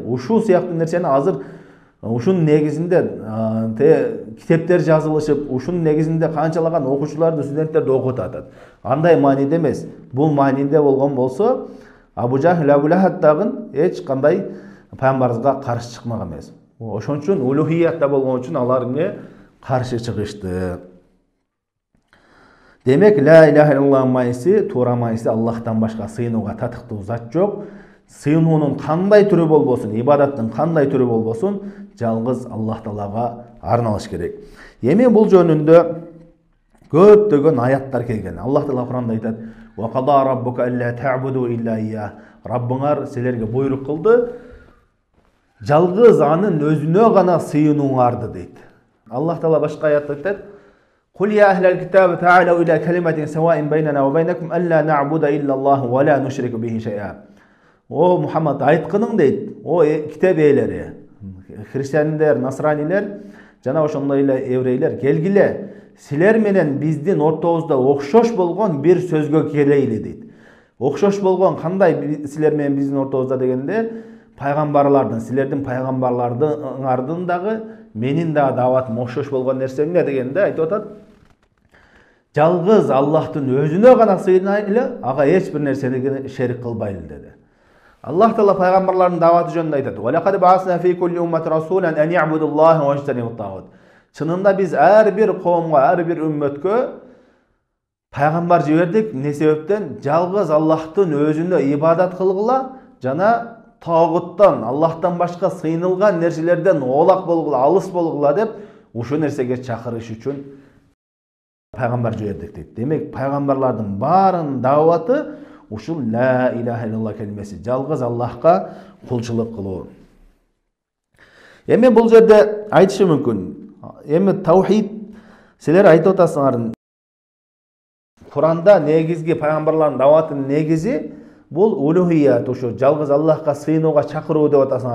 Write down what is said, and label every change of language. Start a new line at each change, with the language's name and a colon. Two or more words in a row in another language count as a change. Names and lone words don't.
Kyrgyz: Ушул сыяктуу нерсени азыр ушунун негизинде китептер жазылышып, ушунун негизинде канчалаган окуучуларды, студенттерди окутуп атат. Андай мааниде эмес. Бул маанинде болгон болсо, Абу Жахил, Абу Лахаб дагы эч кандай пайгамбарыбызга каршы чыкмаган эмес. Ошон үчүн улухиятта болгон үчүн алар эмне каршы чыгышты. Демек,
Arabic: لا إله إلا الله
Kyrgyz: мааниси, туура мааниси Аллахтан башка сыйынууга татыктуу зат жок. Сыйынуунун кандай түрү болбосун, ибадаттын кандай түрү болбосун, жалгыз Аллах Таалага арналыш керек. Эми бул жөнүндө көптөгөн аяттар келген. Аллах Таала Куранда айтат:
Arabic: "وقضى ربك ألا تعبدوا إلا إياه."
Kyrgyz: Раббыңар силерге буйрук кылды, жалгыз анын өзүнө гана сыйынууңарды дейт. Аллах Таала башка аятта айтат:
Arabic: "قل يا أهل الكتاب تعالوا إلى كلمة سواء بيننا وبينكم ألا نعبد إلا الله ولا نشرك به شيئا."
Kyrgyz: О Мухаммад, айткының дейт, о китеп ээлери, христиандер, насранилер, жана ошондой эле еврейлер, келгиле, силер менен биздин ортобузда окшош болгон бир сөзгө келейли дейт. Окшош болгон кандай силер менен биздин ортобузда дегенде, пайгамбарлардын, силердин пайгамбарлардын дагы менин дагы даватым окшош болгон нерсе эмне дегенде айтып атат: жалгыз Аллахтын өзүнө гана сыйынайлы, ага эч бир нерсени шерик кылбайлы деди. Аллах Таала пайгамбарлардын даваты жөнүндө айтат:
Arabic: "ولقد بعثنا في كل أمة رسولا أن اعبدوا الله واجتنبوا الطاغوت."
Kyrgyz: Чынында биз ар бир коомго, ар бир үммөткө пайгамбар жибердик. Не себептен? Жалгыз Аллахтын өзүнө ибадат кылгыла жана тагуттан, Аллахтан башка сыйынылган нерселерден оолак болгула, алыс болгула деп ушул нерсеге чакырыш үчүн пайгамбар жибердик дейт. Демек, пайгамбарлардын баарынын даваты ушул
Arabic: لا إله إلا الله
Kyrgyz: келмеси, жалгыз Аллахка кулчулук кылуу. Эми бул жерде айтышы мүмкүн. Эми таухид силер айтып атасыңар. Куранда негизги пайгамбарлардын даватынын негизи бул улухият, ушу жалгыз Аллахка сыйынууга чакыруу деп атасыңар.